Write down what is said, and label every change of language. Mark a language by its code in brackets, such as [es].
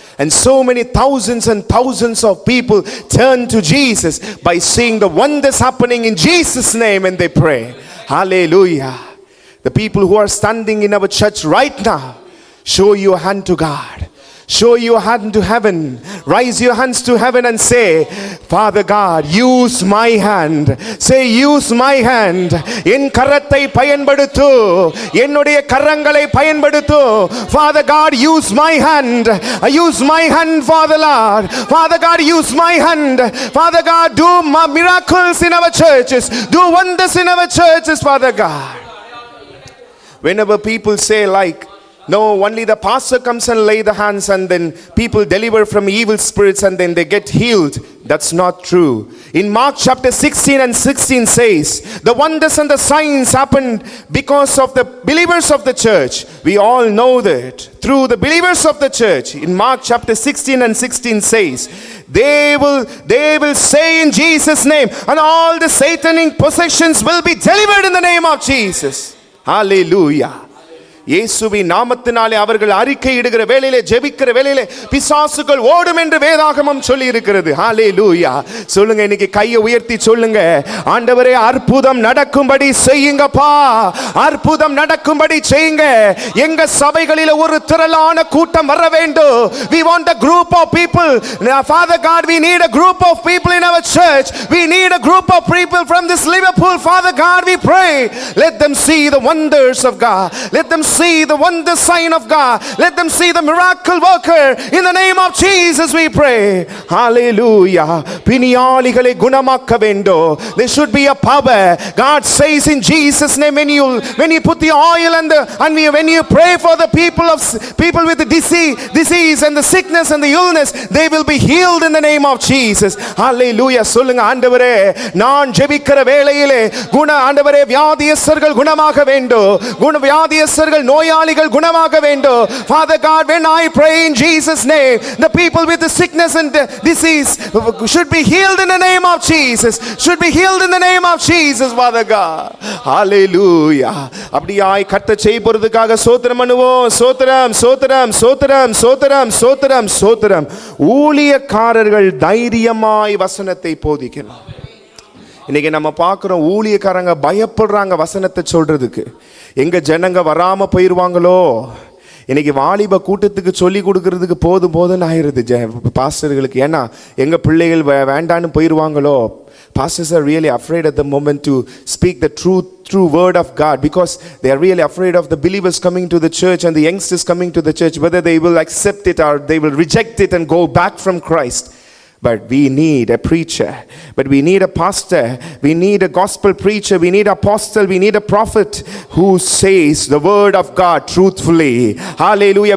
[en] And so many thousands and thousands of people turn to Jesus by seeing the wonders happening in Jesus' name and they pray. Hallelujah. The people who are standing in our church right now show your hand to God. Show your hand to heaven. Raise your hands to heaven and say, Father God, use my hand. Say, use my hand. [ta] என் கரத்தை பயன்படுத்து, என்னுடைய கரங்களை பயன்படுத்து. [en] Father God, use my hand. Use my hand, Father Lord. Father God, use my hand. Father God, do miracles in our churches. Do wonders in our churches, Father God. Whenever people say like, no, only the pastor comes and lay the hands and then people deliver from evil spirits and then they get healed. That's not true. In Mark chapter 16 and 16 says, the wonders and the signs happened because of the believers of the church. We all know that. Through the believers of the church. In Mark chapter 16 and 16 says, they will say in Jesus' name, and all the satanic possessions will be delivered in the name of Jesus. Hallelujah. [ta] இயேசுவின் நாமத்தினாலே அவர்கள் அறிக்கை இடுகிற வேளையிலே, ஜெபிக்கிற வேளையிலே பிசாசுகள் ஓடும் என்று வேதாகமம் சொல்லி இருக்கிறது. ஹalleluya. சொல்லுங்க, இன்னைக்கு கையை உயர்த்தி சொல்லுங்க, ஆண்டவரே அற்புதம் நடக்கும்படி செய்யுங்கப்பா, அற்புதம் நடக்கும்படி செய்யுங்க. எங்க சபைகளிலே ஒரு திரளான கூட்டம் வர வேண்டும். [en] We want a group of people. Now, Father God, we need a group of people in our church. We need a group of people from this Liverpool. Father God, we pray, let them see the wonders of God. Let them see the wonder sign of God. Let them see the miracle worker. In the name of Jesus we pray. Hallelujah. [ta] பிணியாளிகளை குணமாக்க வேண்டும். [en] There should be a power. God says in Jesus name, when you put the oil and when you pray for the people with the disease and the sickness and the illness, they will be healed in the name of Jesus. Hallelujah. [ta] சொல்லுங்க, ஆண்டவரே நான் ஜெபிக்கிற வேளையிலே ஆண்டவரே வியாதியஸ்தர்கள் குணமாக வேண்டும். வியாதியஸ்தர்கள் நோயாளிகள் குணமாக வேண்டும். [en] Father God, when I pray in Jesus name, the people with the sickness and disease should be healed in the name of Jesus. Should be healed in the name of Jesus, Father God. Hallelujah. [ta] அப்படியாய் கர்த்தர் செய்ய போறதுக்காக ஸ்தோத்திரம் பண்ணுவோம். ஸ்தோத்திரம் ஸ்தோத்திரம் ஸ்தோத்திரம் ஸ்தோத்திரம் ஸ்தோத்திரம் ஸ்தோத்திரம். ஊழியக்காரர்கள் தைரியமாய் வசனத்தை போதிக்கணும். இன்னைக்கு நம்ம பார்க்குறோம், ஊழியக்காரங்க பயப்படுறாங்க வசனத்தை சொல்றதுக்கு. எங்க ஜனங்க வராம போயிருவாங்களோ. இன்னைக்கு வாலிப கூட்டத்துக்கு சொல்லி கொடுக்கறதுக்கு போதும் ஆயிருது பாஸ்டர்களுக்கு. ஏன்னா எங்க பிள்ளைகள் வேண்டான்னு போயிருவாங்களோ. [en] Pastors are really afraid at the moment to speak the true word of God, because they are really afraid of the believers coming to the church and the youngsters coming to the church, whether they will accept it or they will reject it and go back from Christ. But we need a preacher, but we need a pastor, we need a gospel preacher, we need an apostle, we need a prophet who says the word of God truthfully. Hallelujah.